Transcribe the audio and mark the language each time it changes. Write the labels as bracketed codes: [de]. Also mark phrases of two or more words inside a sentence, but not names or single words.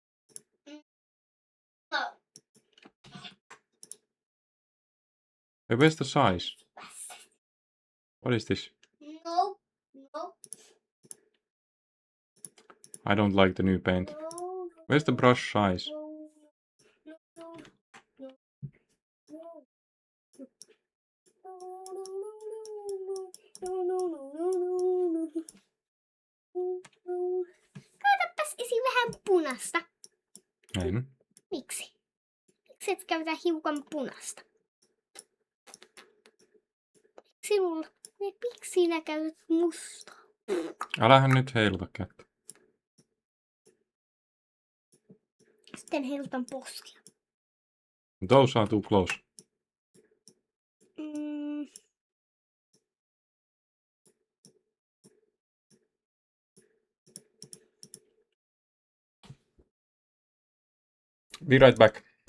[en] Hey, where's the size? What is this? No. No. I don't like the new paint. No. Where's the brush size? No. No. No. No. No. [fi] Käytäpäs esi vähän punasta. En. Miksi? Miksi et käytä hiukan punasta? Miksi sinä käytät mustaa? Älähän nyt heiluta kättä. Sitten heilutan poskia. [en] Those are too close. Be right back.